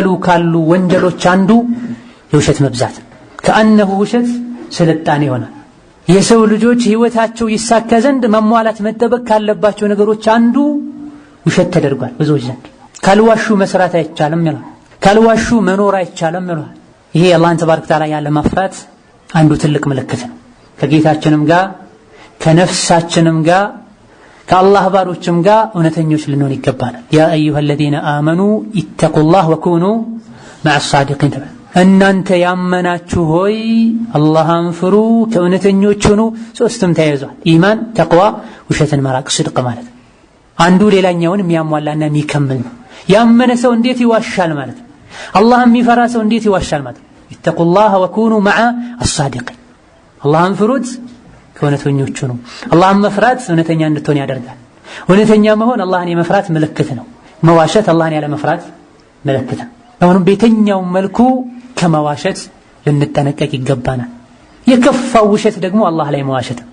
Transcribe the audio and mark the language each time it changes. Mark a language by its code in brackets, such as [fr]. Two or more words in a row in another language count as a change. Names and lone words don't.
[am] ካሉ ወንጀሎች አንዱ የውሸት መብዛት። ከአነሁ ውሸት ስልጣኔ ይሆናል። የሰው ልጆች ህይወታቸው ይሳካ ዘንድ መሟላት መጠበቅ ካለባቸው ነገሮች አንዱ ውሸት ተደርጓል ብዙዎች ዘንድ። ካልዋሹ መስራት አይቻልም ይላል፣ ካልዋሹ መኖር አይቻልም ይላል። ይሄ አላህን [ar] تبارك وتعالى [am] ያለ መፍራት አንዱ ትልቅ ምልክት ነው። ከጌታችንም ጋር ከነፍሳችንም ጋር ከአላህ ባሮችም ጋር እውነተኞች ልንሆን ይገባናል። [ar] يا أيها الذين آمنوا اتقوا الله وكونوا مع الصادقين። [am] እናንተ ያመናችሁ ሆይ አላህን ፍሩ ከእውነተኞች ሁኑ። ሶስቱም ተያይዟል፣ ኢማን፣ ተቅዋ፣ ውሸትን መራቅ፣ ስድቅ ማለት ነው። አንዱ ሌላኛውን የሚያሟላና የሚከምል ነው። ያመነ ሰው እንዴት ይዋሻል ማለት ነው። አላህን የሚፈራ ሰው እንዴት ይዋሻል ማለት ነው። [ar] اتقوا الله وكونوا مع الصادقين። [am] አላህን ፍሩት ከእውነተኞች ሁኑ። አላህን መፍራት እውነተኛ እንድትሆን ያደርጋል። እውነተኛ መሆን አላህን የመፍራት ምልክት ነው። መዋሸት አላህን ያለ መፍራት ምልክት ነው። አሁንም በየትኛው መልኩ ከመዋሸት ልንጠነቀቅ ይገባናል። የከፋው ውሸት ደግሞ አላህ ላይ መዋሸት ነው።